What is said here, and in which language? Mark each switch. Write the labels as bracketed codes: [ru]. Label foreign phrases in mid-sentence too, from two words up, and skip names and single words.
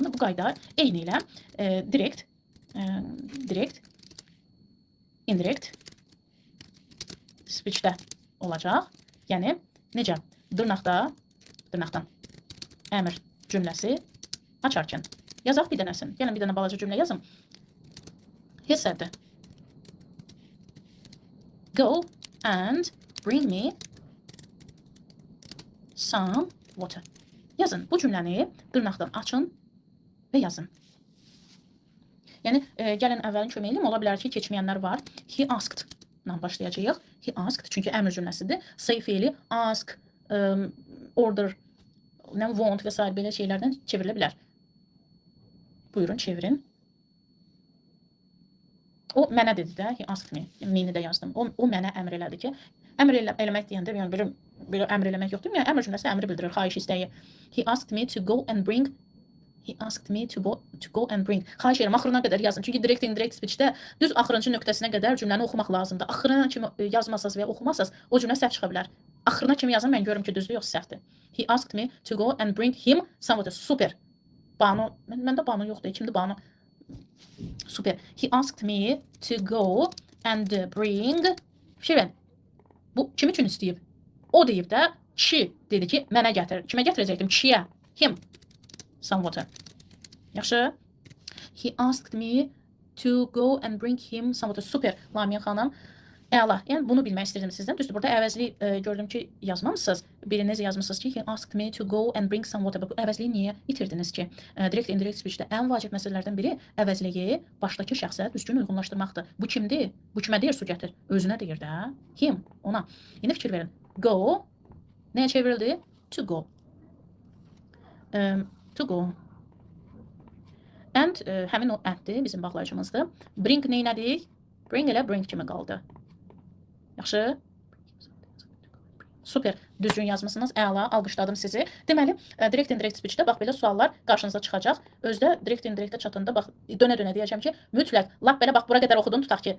[az] Bu qayda eyni ilə [en] direct, indirect [az] switchdə olacaq. Yəni necə? Dırnaqdan əmr cümləsi açarkən. Yazaq bir dənəsin. Gəlin bir dənə balaca cümlə yazım. [en] He said, go and bring me some water. [az] Yazın. Bu cümləni dırnaqdan açın və yazın. Yəni, gəlin əvvəlin köməyim. Ola bilər ki, keçməyənlər var. [en] He asked [az] ilə başlayacağıq. [en] He asked, [az] çünki əmr cümləsidir. Say feili [en] ask, order, want [az] və s. belə şeylərdən çevrilə bilər. Buyurun, çevirin. O mənə dedi də, [en] he asked me. [az] Me-ni də yazdım. O mənə əmr elədi ki, əmr eləmək deyəndə, yəni belə əmr eləmək yoxdur. Yəni, əmr cümləsi əmri bildirir, xahiş istəyi. [en] He asked me to go and bring. [az] Xahiş edirəm, axırına qədər yazın. Çünki [en] direct, indirect [az] switchdə düz axırıncı nöqtəsinə qədər cümləni oxumaq lazımdır. Axırına kimi yazmasaz və ya oxumasaz, o cümlə səhv çıxa bilər. Axırına kimi yazın, mən görürüm ki, düzdür, yox, səhvdir. [en] He asked me to go and bring him some water. [az] Super. Banu, məndə Banu yoxdur, kimdir Banu? Super. [en] He asked me to go and bring. [az] Fikirləyin, bu kim üçün istəyib? O deyib də, kişi dedi ki, mənə gətir. Kimə gətirəcəkdim? Kişiyə. [en] Him. Some water. [az] Yaxşı. [en] He asked me to go and bring him some water. [az] Super. Lamiyə xanım. Əla. Yəni bunu bilmək istəyirdim sizdən. Düzdür, burada əvəzli gördüm ki, yazmamısınız. Biriniz yazmışsınız ki, [en] he asked me to go and bring some water. [az] Bu əvəzliyi niyə itirdiniz ki? [en] Direct, indirect [az] switchdə ən vacib məsələlərdən biri əvəzliyi başdakı şəxsə düzgün uyğunlaşdırmaqdır. Bu kimdir? Bu kimə deyir su gətir? Özünə deyir də. Him. Ona. İndi fikir verin. Go. Nəyə çevrildi? [en] To go. To go. [az] And həmin o anddir, bizim bağlayıcımızdır. Bring neynədik? Bring elə bring kimi qaldı. Yaxşı? Super. Düzgün yazmışsınız. Əla. Alqışladım sizi. Deməli, [en] direct indirect [az] switchdə bax belə suallar qarşınıza çıxacaq. Özdə [en] direct indirectə [az] çatında bax dönə-dönə deyəcəm ki, mütləq lap belə bax bura qədər oxudun tutaq ki.